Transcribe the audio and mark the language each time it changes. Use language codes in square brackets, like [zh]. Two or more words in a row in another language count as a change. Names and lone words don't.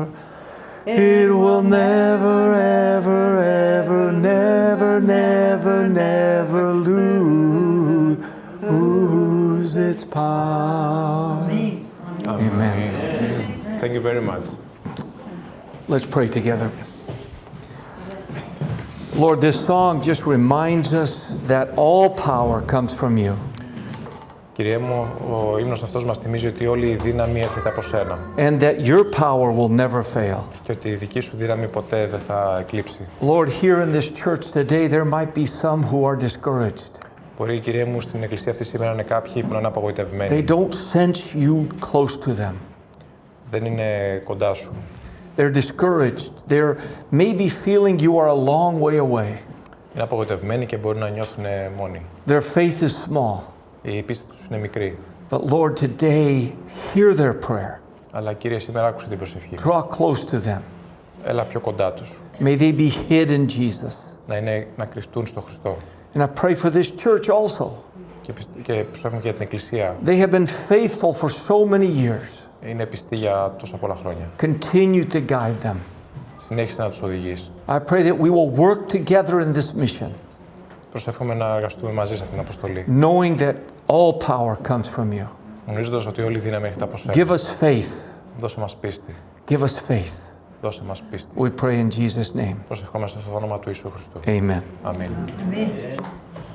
[en] It will never, ever, ever, never, never, never lose its power. Amen. Thank you very much. Let's pray together. Lord, this song just reminds us that all power comes from you. [el] Κύριε μου, ο ύμνος αυτός μας θυμίζει ότι όλη η δύναμη έρχεται από σένα [en] And that your power will never fail. [el] και ότι η δική σου δύναμη ποτέ δεν θα εκλείψει. [en] Lord, here in this church today, there might be some who are discouraged. [el] Μπορεί, Κύριε μου, στην εκκλησία αυτή σήμερα είναι κάποιοι που είναι απογοητευμένοι. [en] They don't sense you close to them. [el] Δεν είναι κοντά σου. [en] They're discouraged. They're maybe feeling you are a long way away. [el] Είναι απογοητευμένοι και μπορεί να νιώθουν μόνοι. [en] Their faith is small. [el] Η πίστη τους είναι μικρή. [en] But Lord, today, hear their prayer. [el] Αλλά, Κύριε, σήμερα άκουσε την προσευχή. [en] Draw close to them. [el] Έλα πιο κοντά τους. [en] May they be hid in Jesus. [el] Να κρυφτούν στο Χριστό. [en] And I pray for this church also. [el] Και προσεύχομαι και για την εκκλησία. [en] They have been faithful for so many years. [el] Είναι πιστοί για τόσα πολλά χρόνια. [en] Continue to guide them. [el] Συνέχισε να τους οδηγείς. [en] I pray that we will work together in this mission, [el] Προσεύχομαι να εργαστούμε μαζί σε αυτήν την αποστολή. [en] knowing that all power comes from you. [el] Γνωρίζοντας ότι όλη η δύναμη έρχεται από σένα. [en] Give us faith. [el] Δώσε μας πίστη. [en] Give us faith. [el] Δώσε μας πίστη. [en] We pray in Jesus' name. [el] Προσευχόμαστε στο όνομα του Ιησού Χριστού. [en] Amen. [el] Αμήν.